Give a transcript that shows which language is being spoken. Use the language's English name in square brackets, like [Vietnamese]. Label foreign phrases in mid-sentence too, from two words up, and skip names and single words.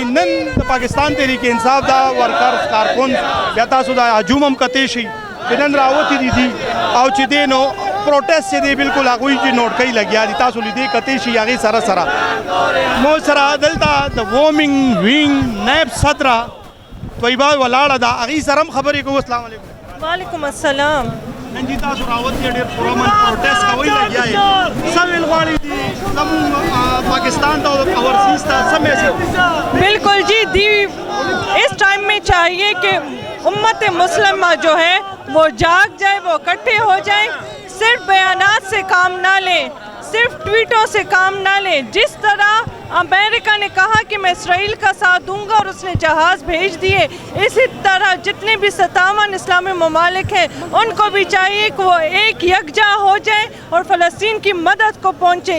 [Pashto] نن د پاکستان تحریک انصاف دا ورکرز کارکون بیا تاسو دا هجوم هم کتې شي چې نن راوتی دي او چې دی نو پروټیسټ چې دی بالکل هغوی چې نوټکۍ لګیا دي تاسو لیدې کتې شي هغې سره سره مو سره دلته د [English] women wing [Pashto] نیب صدره طیبه ولاړه ده هغې سره هم خبرې کوو. [Arabic] السلام علیکم. وعلیکم السلام. [Pashto] نن جی تاسو راوتی ډېر پرامن پروټیسټ کوئ لګیا یې څه ویل غواړئ دي زموږ پاکستان ته او اورسیز ته څه میسج؟ [Urdu] بالکل جی دی اس ٹائم میں چاہیے کہ امت مسلمہ جو ہے وہ جاگ جائے وہ اکٹھے ہو جائیں. صرف بیانات سے کام نہ لیں صرف ٹویٹوں سے کام نہ لیں. جس طرح امریکہ نے کہا کہ میں اسرائیل کا ساتھ دوں گا اور اس نے جہاز بھیج دیے اسی طرح جتنے بھی 57 اسلامی ممالک ہیں ان کو بھی چاہیے کہ وہ ایک یکجا ہو جائیں اور فلسطین کی مدد کو پہنچے.